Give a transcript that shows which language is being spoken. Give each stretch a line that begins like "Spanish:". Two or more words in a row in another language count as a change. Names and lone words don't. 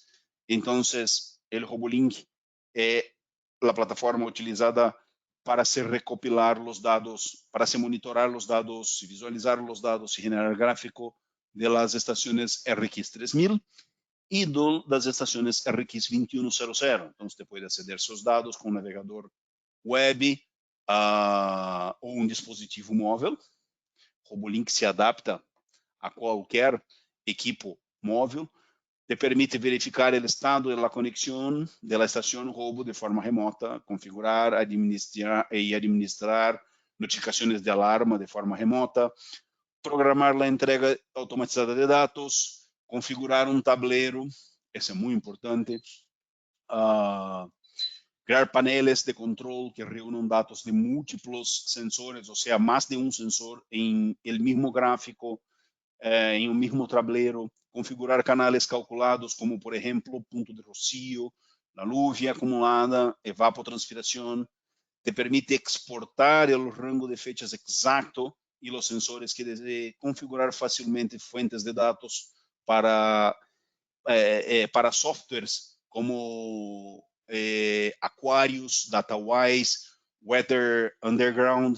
Spanish: Entonces, el RoboLink es la plataforma utilizada para se recopilar los datos, para se monitorar los datos, visualizar los datos y generar gráfico de las estaciones RX 3000 y de las estaciones RX 2100. Entonces, usted puede acceder a esos datos con un navegador web
Portuguese: ou um dispositivo móvel. RoboLink se adapta a qualquer equipo móvel, te permite verificar o estado da conexão da estação Robo de forma remota, configurar, administrar notificações de alarma de forma remota, programar a entrega automatizada de dados, configurar um tablero, isso é muito importante,
Spanish: criar paneles de control que reúnan datos de múltiplos sensores,
Portuguese: ou seja, mais de um sensor em
Spanish: el mismo gráfico,
Portuguese: em um mesmo tablero, configurar canales calculados, como por exemplo, ponto de rocío,
Spanish: la lluvia acumulada,
Portuguese: evapotranspiração, te permite exportar o rango de fechas exacto e os sensores que desee configurar facilmente fuentes de dados para softwares como Aquarius, DataWise, Weather Underground.